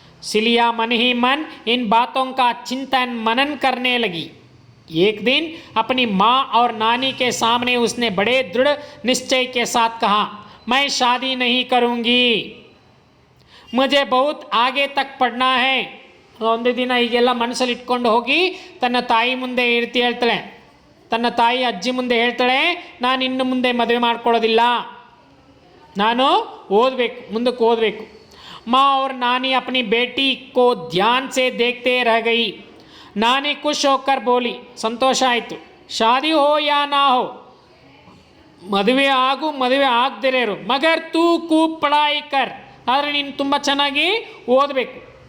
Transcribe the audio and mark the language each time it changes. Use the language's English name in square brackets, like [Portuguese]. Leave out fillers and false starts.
[Hindi] Cilia मन ही मन इन बातों का चिंतन मनन करने लगी। एक दिन अपनी माँ और नानी के सामने उसने बड़े दृढ़ निश्चय के साथ कहा, मैं शादी नहीं करूंगी, मुझे बहुत आगे तक पढ़ना है। [Kannada] ಒಂದು ದಿನ ಹೀಗೆಲ್ಲ ಮನಸ್ಸಲ್ಲಿ ಇಟ್ಕೊಂಡು ಹೋಗಿ ತನ್ನ ತಾಯಿ ಮುಂದೆ ಹೇಳ್ತಾಳೆ, ತನ್ನ ತಾಯಿ ಅಜ್ಜಿ ಮುಂದೆ ಹೇಳ್ತಾಳೆ, ನಾನು ಇನ್ನು ಮುಂದೆ ಮದುವೆ ಮಾಡ್ಕೊಳ್ಳೋದಿಲ್ಲ, ನಾನು ಓದಬೇಕು, ಮುಂದಕ್ಕೆ ಓದಬೇಕು। [Hindi] माँ और नानी अपनी बेटी को ध्यान से देखते रह गई। नानी खुश होकर बोली, संतोष आಯಿತು, शादी हो या ना हो, [Kannada] ಮದುವೆ ಆಗು ಮದುವೆ ಆಗದಿರೇ ಇರು, [Hindi] ಮಗರ್ ತೂ खूब पढ़ाई कर, [Kannada] ಆದರೆ ನೀನು ತುಂಬ ಚೆನ್ನಾಗಿ ಓದಬೇಕು।